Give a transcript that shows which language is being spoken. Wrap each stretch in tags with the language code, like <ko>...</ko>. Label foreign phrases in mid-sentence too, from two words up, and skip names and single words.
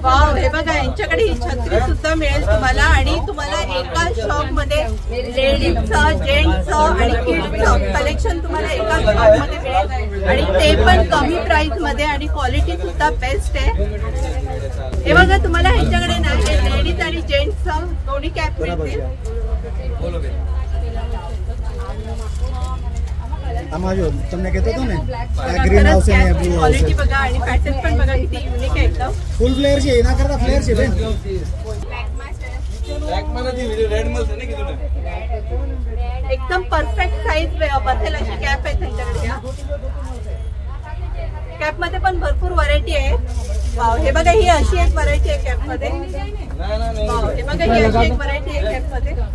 <mr>वाव, हे बघा यांच्याकडे ही छत्री सुद्धा मिळेल तुम्हाला आणि तुम्हाला एका शॉप मध्ये लेडीजचं, जेंट्सचं आणि किड्सचं कलेक्शन तुम्हाला एका शॉप मध्ये मिळेल आणि ते पण कमी प्राइस मध्ये आणि क्वालिटी सुद्धा बेस्ट आहे. हे बघा तुम्हाला ह्यांच्याकडे ना लेडीज आणि जेंट्सचं दोन्ही कॅप मिळतील.</mr> <gu>તમને કહેતો હતો ને આ</gu> <en>green house</en> <gu>છે ને</gu> <en>blue house</en> <mr>क्वालिटी बघा आणि पॅटर्न पण बघा किती युनिक आहे एकदम.</mr> <en>full flare</en> <gu>છે એના કરતા ફ્લેર છે બેન</gu> <mr>ब्लॅक मध्ये ती रेड मध्ये नाही किती एकदम</mr> <en>perfect size</en> <mr>बसेल अशी कॅप आहे त्यांच्याकडे. कॅप मध्ये पण भरपूर व्हरायटी आहे. वाव, हे बघा ही अशी एक व्हरायटी आहे कॅप मध्ये. वाव, हे बघा ही अशी एक व्हरायटी आहे कॅप मध्ये.</mr>